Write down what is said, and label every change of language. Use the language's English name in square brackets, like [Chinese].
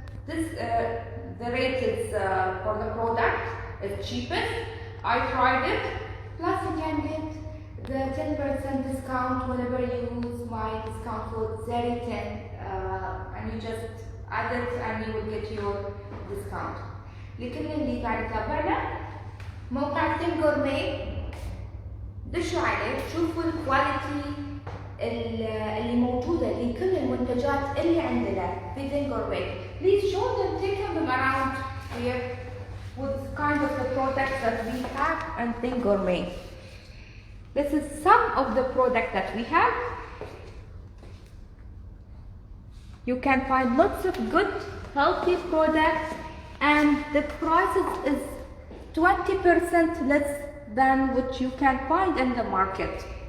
[English] The rate is for the product is cheapest. I tried it. Plus you can get the 10% discount whenever you use my discount code ZERI10, and you just add it and you will get your discount. [Arabic] لكل اللي قاعد يتابعنا موقع Think Gourmet، دشوا عليه شوفوا الكواليتي اللي موجودة لكل المنتجات اللي عندنا في Think Gourmet. [English] Please show them, take them around here with kind of the products that we have and Think Gourmet. This is some of the products that we have. You can find lots of good, healthy products, and the price is 20% less than what you can find in the market.